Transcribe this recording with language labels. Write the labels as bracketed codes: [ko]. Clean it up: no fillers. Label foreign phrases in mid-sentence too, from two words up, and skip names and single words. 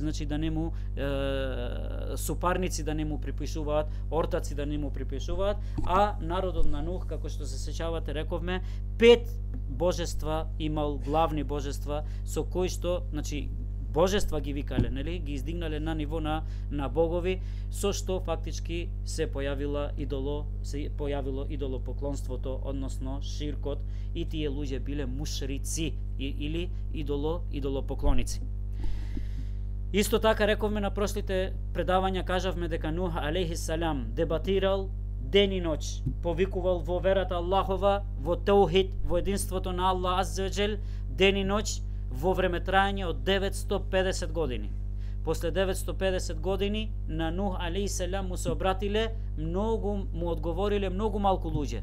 [mk] значи да не му супарници да не му припишуваат, ортаци да не му припишуваат, а народот на Нух, како што се сеќавате, рековме, 5 божества имал, главни божества со кои што, значи божества ги викале, нели, ги издигнале на ниво на богови, со што фактички се појавило идолопоклонството, односно ширкот, и тие луѓе биле мушрици или идолопоклоници. Исто така рековме на прошлите предавања, кажавме дека [ar] نوح عليه السلام [mk] дебатирал ден и ноќ, повикувал во верата Аллахова, во теухид, во единството на [ar] الله عز وجل, [mk] ден и ноќ, во време трајање од 950 години. После 950 години на [ar] نوح عليه السلام [mk] му се обратиле, му одговориле многу малку луѓе.